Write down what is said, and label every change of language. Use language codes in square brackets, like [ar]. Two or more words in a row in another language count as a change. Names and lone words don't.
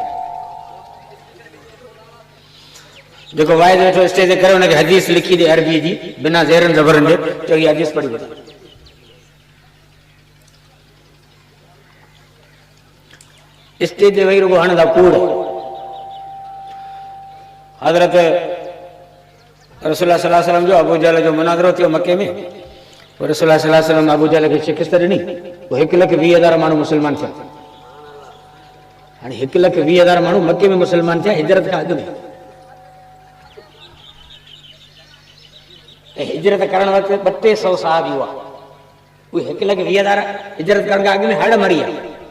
[sd] जेको वाइज़ वेठो स्टेज ते करे हुनखे हदीस लिखी ॾे अरबी जी बिना ज़ेरनि ज़बरनि जे, चओ हीअ हदीस पढ़ी वठो। स्टेज ते वेही रुगो हणंदा कूड़। हज़रत रसूलुल्लाह [ar] صلى الله عليه وسلم [sd] जो अबू जहल जो मुनाज़रो थियो मके में। रसूलुल्लाह [ar] صلى الله عليه وسلم [sd] अबू जहल खे शिकस्त ॾिनी। 1,20,000 माण्हू मुस्लमान थिया। हाणे 1,20,000 माण्हू मके में मुस्लमान थिया हिजरत खां अॻु में। हिजरत करण वक़्तु 200 साहब हुआ। उहे 1,20,000 हिजरत करण खां अॻु में हड़ मरी विया।